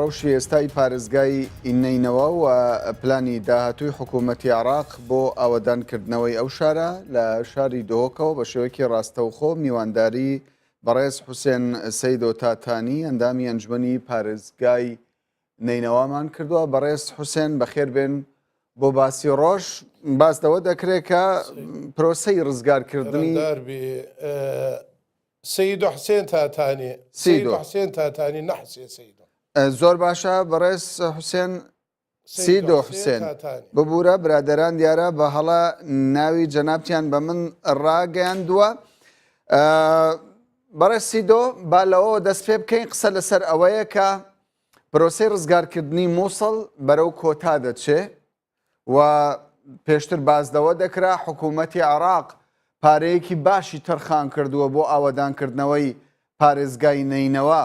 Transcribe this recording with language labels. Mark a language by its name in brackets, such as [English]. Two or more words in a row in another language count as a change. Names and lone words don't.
[Central Kurdish] ڕەوشی ئێستای پارێزگای ئینەینەوە و پلانی داهاتووی حکوومەتی عێراق بۆ ئاوەدانکردنەوەی ئەو شارە لە شاری دۆهۆکەوە بە شێوەیەکی ڕاستەوخۆ میوانداری بەڕێز حوسێن سەیدۆ تاتانی ئەندامی ئەنجومەنی پارێزگای نینەوامان کردووە. بەڕێز حوسێن بەخێر بێن بۆ باسی ڕۆژ باسدەوە دەکرێت کە پرۆسەی ڕزگارکردنی سيد حسين تاتاني سيد حسين تاتاني نحسي سيدو زۆر باشە بەڕێز حوسێن سیدۆ حوسێن ببوورە برادەران دیارە بە هەڵە ناوی جەنابتیان بە من ڕاگەیاندووە. بەڕێز سیدۆ با لەوە دەست پێ بکەین قسە لەسەر ئەوەیە کە پرۆسەی ڕزگارکردنی مووسڵ بەرەو کۆتا دەچێ و پێشتر بازدەوە دەکرا حکوومەتی عێراق پارەیەکی باشی تەرخان کردووە بۆ ئاوەدانکردنەوەی پارێزگای نینەوە.